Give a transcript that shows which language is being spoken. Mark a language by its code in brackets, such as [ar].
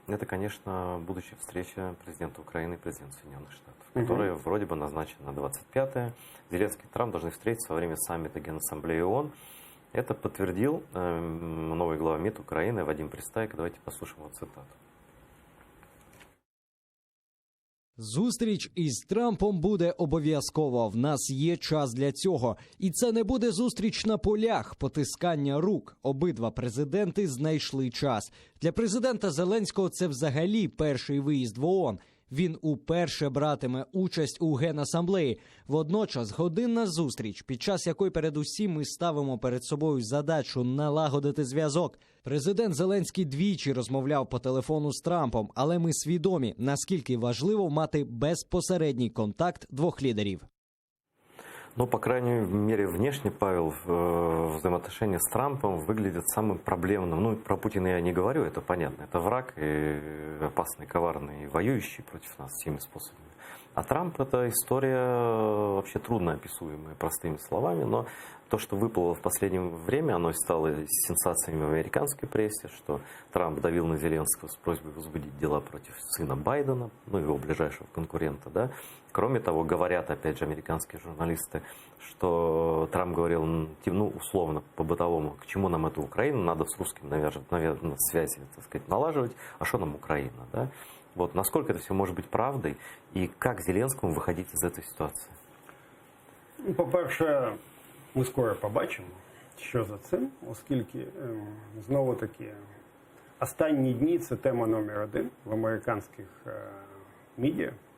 [ru] Это, конечно, будущая встреча президента Украины и президента Соединенных Штатов, которая вроде бы назначена на 25-е. Зеленский и Трамп должны встретиться во время саммита Генассамблеи ООН. Это подтвердил новый глава МИД Украины Вадим Пристайко. Давайте послушаем его цитату. [uk] Зустріч із Трампом буде обов'язково. В нас є час для цього. І це не буде зустріч на полях, потискання рук. Обидва президенти знайшли час. Для президента Зеленського це взагалі перший виїзд в ООН. Він уперше братиме участь у Генасамблеї. Водночас годинна зустріч, під час якої передусім ми ставимо перед собою задачу налагодити зв'язок. Президент Зеленський двічі розмовляв по телефону з Трампом, але ми свідомі, наскільки важливо мати безпосередній контакт двох лідерів. [ru] Ну, по крайней мере, внешне, Павел, взаимоотношения с Трампом выглядят самым проблемным. Ну, про Путина я не говорю, это понятно. Это враг, и опасный, коварный, воюющий против нас всеми способами. А Трамп – это история вообще трудно описуемая простыми словами, но то, что выплыло в последнее время, оно стало сенсациями в американской прессе, что Трамп давил на Зеленского с просьбой возбудить дела против сына Байдена, ну, его ближайшего конкурента, да. Кроме того, говорят, опять же, американские журналисты, что Трамп говорил, ну, условно, по-бытовому, к чему нам эта Украина, надо с русским, наверное, связи, так сказать, налаживать, а что нам Украина, да. Вот, насколько это все может быть правдой, и как Зеленскому выходить из этой ситуации? [uk] Ну, по-перше, ми скоро побачимо, що за цим, оскільки, знову-таки, останні дні – це тема номер один в американських медіа.